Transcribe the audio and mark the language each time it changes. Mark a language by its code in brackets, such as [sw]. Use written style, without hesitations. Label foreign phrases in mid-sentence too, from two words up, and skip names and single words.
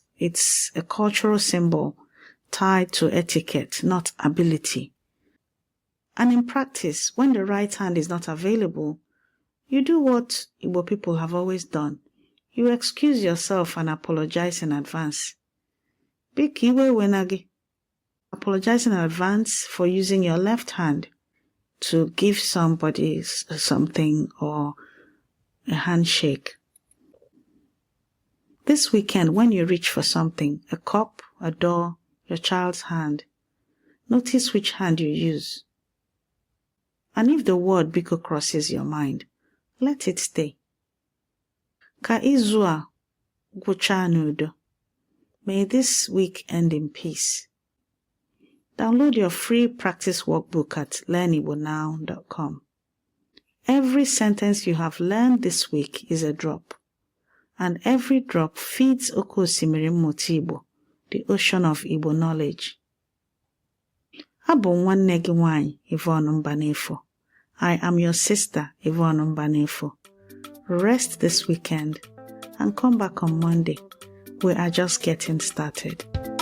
[en] It's a cultural symbol tied to etiquette, not ability. And in practice, when the right hand is not available, you do what Igbo people have always done. You excuse yourself and apologize in advance. [ig] Biko ewena gị. [en] Apologize in advance for using your left hand to give somebody something or a handshake. This weekend, when you reach for something, a cup, a door, your child's hand, notice which hand you use. And if the word Biko crosses your mind, let it stay. [ig] Ka izu a gwụchaa n'udo. [en] May this week end in peace. Download your free practice workbook at learnigbonow.com. Every sentence you have learned this week is a drop, and every drop feeds [ig] Oke Osimiri Mmụta Igbo, [en] the ocean of Igbo knowledge. [ig] Abụ nwanne gị nwanyị Yvonne Mbanefo. [en] I am your sister Yvonne Mbanefo. Rest this weekend and come back on Monday. We are just getting started.